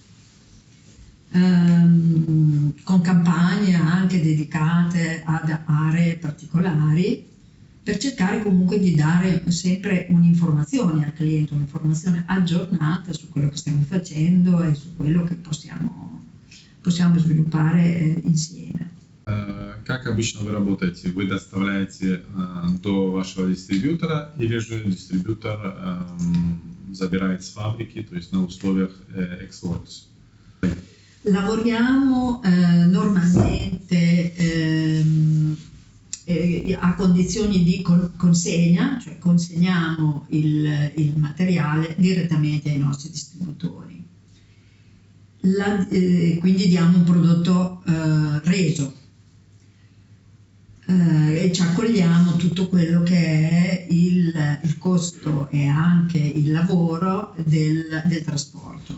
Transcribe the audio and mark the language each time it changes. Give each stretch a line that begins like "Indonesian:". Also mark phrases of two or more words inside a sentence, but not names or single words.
Italian: con campagne anche dedicate ad aree particolari, per cercare comunque di dare sempre un'informazione al cliente, un'informazione aggiornata su quello che stiamo facendo e su quello che possiamo sviluppare insieme.
Russian: Как обычно вы работаете? Вы доставляете до вашего дистрибьютора или же дистрибьютор забирает с фабрики, то есть на условиях Ex-Works?
Italian: Lavoriamo normalmente a condizioni di consegna, cioè consegniamo il materiale direttamente ai nostri distributori. Quindi diamo un prodotto reso e ci accogliamo tutto quello che è il costo e anche il lavoro del trasporto.